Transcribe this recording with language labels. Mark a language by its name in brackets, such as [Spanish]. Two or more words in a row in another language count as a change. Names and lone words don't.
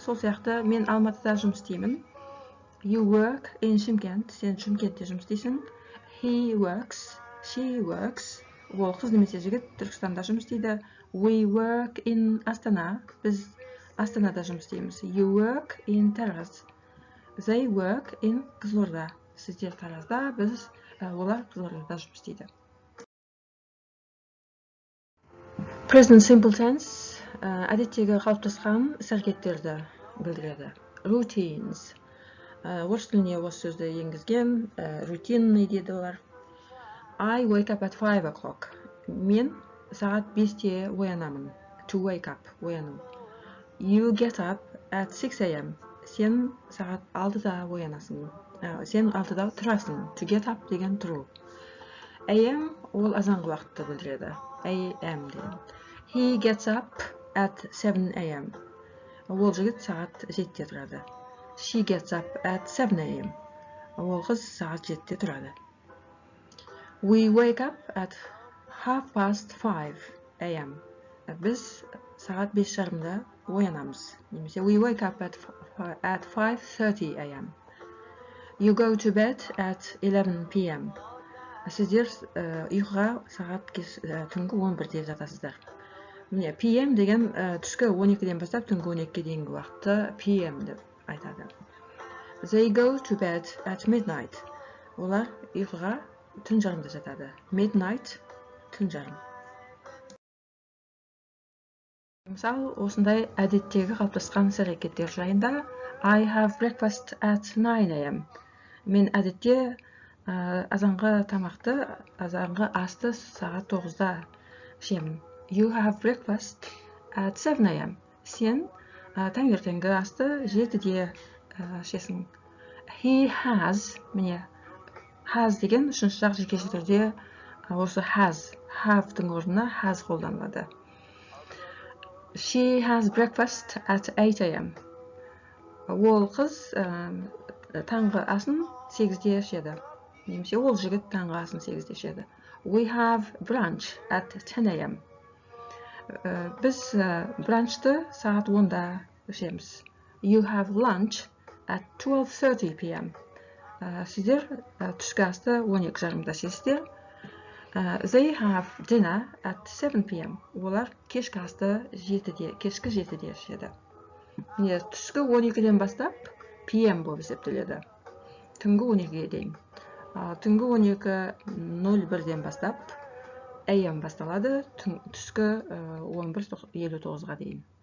[Kazakh] Сол сияқты мен Алматыда жұмыс істеймін. [English] You work in Шымкент. [Kazakh] Сен Шымкентте жұмыс істейсің. [English] He works. She works. [Kazakh] Ол қыз немесе жігіт Түркістанда жұмыс істейді. [English] We work in Астана. [Kazakh] Біз Астанада жұмыс істейміз. [English] You work in Тараз. They work in Қызылорда. [Kazakh] Сіздер Таразда, олар Қызылордада жұмыс істейді. [English] Present simple tense [Kazakh] әдеттегі қалыптасқан іс-әрекеттерді білдіреді. [English] Routines. [Kazakh] Орыс тіліне осы сөзді енгізген. Рутинный дейді олар. [English] I wake up at 5 o'clock. [Kazakh] Мен сағат 5-те оянамын. [English] To wake up, ояну. You get up at 6 a.m. [Kazakh] Сен сағат 6-да оянасың. Сен 6-да тұрасың. [English] To get up [Kazakh] деген тұру. AM ол азанғы уақытты білдіреді. AM деген. [English] He gets up at 7 a.m. [Kazakh] Ол жігіт сағат 7-те тұрады. [English] She gets up at 7 a.m. [Kazakh] Ол қыз сағат 7-те тұрады. [English] We wake up at 5:30 a.m. [Kazakh] Біз сағат 5:30-да оянамыз. [English] Немесе we wake up at 5:30 a.m. You go to bed at 11 p.m. [Kazakh] Сіздер ұйқыға сағат түнгі 11-де жатасыздар. Міне p.m. деген түскі 12-ден бастап түнгі 12-ге дейінгі уақытты p.m. деп айтады. [English] They go to bed at midnight. [Kazakh] Олар ұйқыға түн жарымда жатады. Midnight, түн жарым. Мысалы, осындай әдеттегі қалыптасқан іс-әрекеттер жайында. [English] I have breakfast at 9 a.m. [Kazakh] Мен әдетте азанғы тамақты, азанғы асты сағат 9-да ішемін. [English] You have breakfast at 7 a.m. [Kazakh] Сен таңертеңгі асты 7-де ішесің. [English] He has, [Kazakh] міне, has деген үшінші жақ жекеше түрде осы has, have-тың орнына has қолданылады. [English] She has breakfast at 8 a.m. [Kazakh] Ол қыз таңғы асын 8-де ішеді. Немесе ол жігіт таңғы асын 8-де ішеді. [English] We have brunch at 10 a.m. [Kazakh] Біз бранчты сағат 10-да ішеміз. [English] You have lunch at 12:30 p.m. [Kazakh] Сіздер түскі асты 12:30-да ішесіздер. [English] They have dinner at 7 p.m. [Kazakh] Олар кешкі асты 7-де, кешкі 7-де ішеді. Түскі 12-ден бастап p.m. болып есептеледі. Түнгі 12-ге дейін. Түнгі 12:01-ден бастап AM басталады, түскі 11:59-ға дейін.